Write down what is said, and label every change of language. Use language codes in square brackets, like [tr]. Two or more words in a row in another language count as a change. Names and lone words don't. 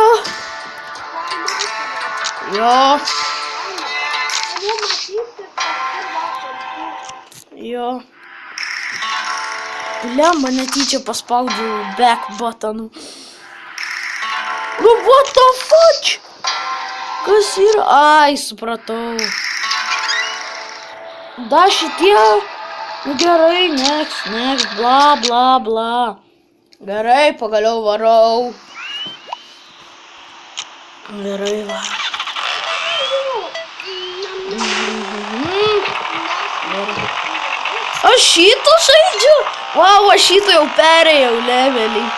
[lt] Jo. Jo. Blemba, netyčia paspaudžiau [en] back buttonų. [lt] Nu, [en] what the fuck? [lt] Kas yra? Ai, supratau. Da šitie. Nu gerai, [en] next, bla, bla, bla. [lt] Gerai, pagaliau varau. Gerai, varau. Aš šitą žaidžiu? Vau, aš šitą jau perėjau levelį.